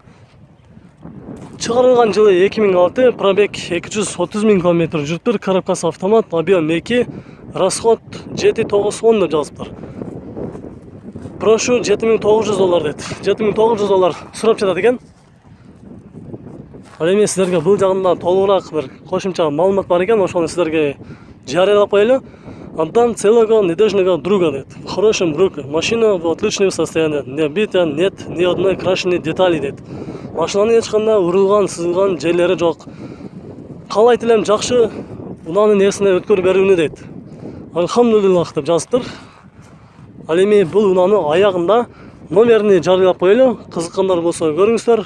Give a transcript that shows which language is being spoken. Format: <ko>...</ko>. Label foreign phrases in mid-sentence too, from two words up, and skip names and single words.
<ky>Чыгарылган жылы 2006, пробег 230 000 км жүрүптүр, коробкасы автомат, объем 2, расход 7910 деп жазыптыр.</ky> <ru>Прошу 7900 доллар дейт.</ru> <ky>7900 доллар сурап жатат экен. Ал эми силерге бул жагында толугураак бир кошумча маалымат бар экен, ошону силерге жарыялап коелу.</ky> <ru>Отдам целого надежного друга дейт. В хорошем руке. Машина в отличном состоянии. Не бита, нет ни одной крашеной детали дейт.</ru> <ky>Машинанын эч кандай урулган, сызылган жерлери жок. Каалайт элем жакшы унаанын эсине өткөрүп берүүнү дейт. Алхамдулиллах деп жазыптыр. Ал эми бул унааны аягында номерини жарыялап коелу. Кызыккандар болсо көрүңүздөр.</ky>